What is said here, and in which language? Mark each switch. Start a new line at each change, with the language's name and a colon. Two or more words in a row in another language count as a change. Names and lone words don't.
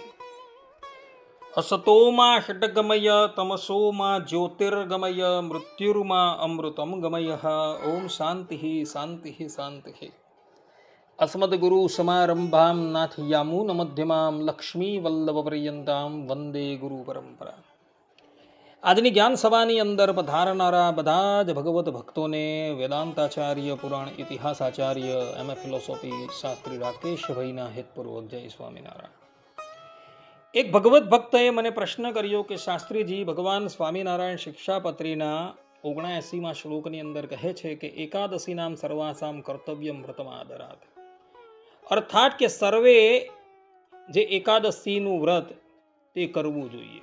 Sanskrit: असतो मा षड्गमय तमसो मा ज्योतिर्गमय मृत्युर्मा अमृतं गमयः। ओम शान्तिः शान्तिः शान्तिः। अस्मद्गुरु समारंभां नाथयामुनमध्यमां लक्ष्मीवल्लभपर्यन्तां वन्दे गुरुपरम्परा।
Gujarati: આજની જ્ઞાન સભાની અંદર પધારનારા બધા જ ભગવત ભક્તોને વેદાંતાચાર્ય પુરાણ ઇતિહાસાચાર્ય એમ ફિલોસોફી શાસ્ત્રી રાકેશભાઈના હેતપૂર્વક જય સ્વામિનારાયણ। એક ભગવત ભક્તએ મને પ્રશ્ન કર્યો કે શાસ્ત્રીજી, ભગવાન સ્વામિનારાયણ શિક્ષાપત્રીના 79મા શ્લોકની અંદર કહે છે કે
Sanskrit: एकादशीनाम सर्वासाम कर्तव्यम व्रतमादरात,
Gujarati: અર્થાત કે સર્વે જે એકાદશીનું વ્રત તે કરવું જોઈએ।